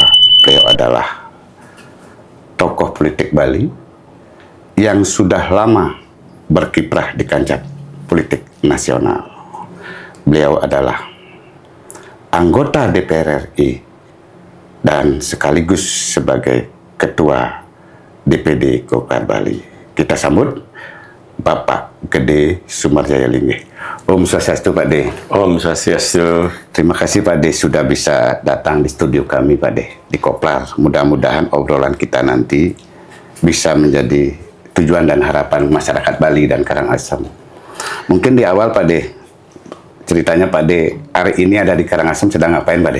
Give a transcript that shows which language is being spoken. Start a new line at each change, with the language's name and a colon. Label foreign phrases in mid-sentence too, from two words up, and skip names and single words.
Indonesian: Beliau adalah tokoh politik Bali yang sudah lama berkiprah di kancah politik nasional. Beliau adalah anggota DPR RI dan sekaligus sebagai Ketua DPD Golkar Bali. Kita sambut Bapak Gede Sumarjaya Linggih. Om Swastiastu Pak De. Om Swastiastu. Terima kasih Pak De sudah bisa datang di studio kami Pak De di Koplar. Mudah-mudahan obrolan kita nanti bisa menjadi tujuan dan harapan masyarakat Bali dan Karangasem. Mungkin di awal Pak De, ceritanya Pak De hari ini ada di Karangasem sedang ngapain Pak De?